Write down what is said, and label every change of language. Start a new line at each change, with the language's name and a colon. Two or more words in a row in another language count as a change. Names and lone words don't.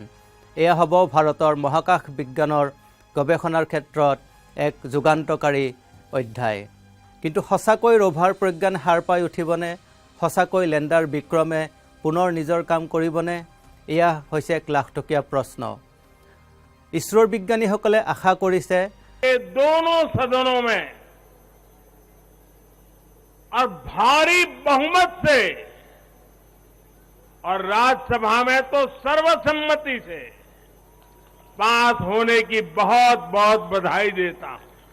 Assamese: এয়া হ'ব ভাৰতৰ মহাকাশ বিজ্ঞানৰ গৱেষণাৰ ক্ষেত্ৰত এক যুগান্তকাৰী অধ্যায়। কিন্তু সঁচাকৈ ৰোভাৰ প্ৰজ্ঞান সাৰ পাই উঠিবনে? সঁচাকৈ লেণ্ডাৰ বিক্ৰমে পুনৰ নিজৰ কাম কৰিবনে? এয়া হৈছে 1 লাখ টকীয়া প্ৰশ্ন ইছৰোৰ বিজ্ঞানীসকলে আশা কৰিছে
Hindi: ये दोनों सदनों में और भारी बहुमत से और राज्यसभा में तो सर्वसम्मति से पास होने की बहुत बहुत बधाई देता हूं।